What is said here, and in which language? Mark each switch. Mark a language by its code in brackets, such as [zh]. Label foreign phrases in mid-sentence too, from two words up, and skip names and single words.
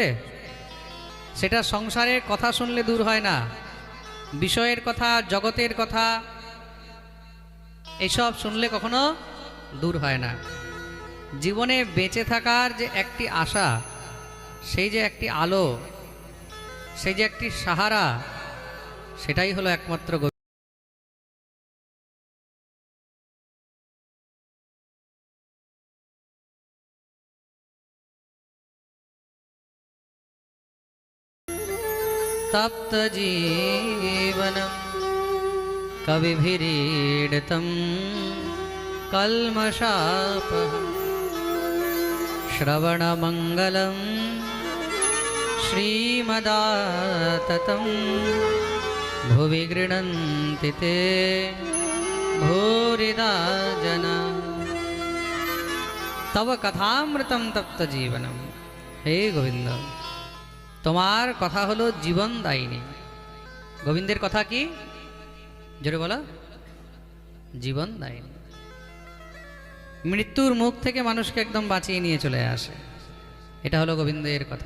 [bn] সেটা সংসারের কথা শুনলে দূর হয় না, বিষয়ের কথা, জগতের কথা এসব শুনলে কখনো দূর হয় না। জীবনে বেঁচে থাকার যে একটি আশা, সেই যে একটি আলো, সেই যে একটি সাহারা, সেটাই হলো একমাত্র [sa] तप्त जीवनम कविभिरीडितं कल्मषापहं श्रवणमंगलं श्रीमदाततं भुवि गृह्णन्ति ते भूरिदा जना तव कथामृतं तप्त जीवनम। हे गोविंद, [bn] তোমার কথা হলো জীবন দায়িনী। গোবিন্দের কথা কি? জোরে বলো, জীবন দায়িনী। মৃত্যুর মুখ থেকে মানুষকে একদম বাঁচিয়ে নিয়ে চলে আসে, এটা হলো গোবিন্দের কথা।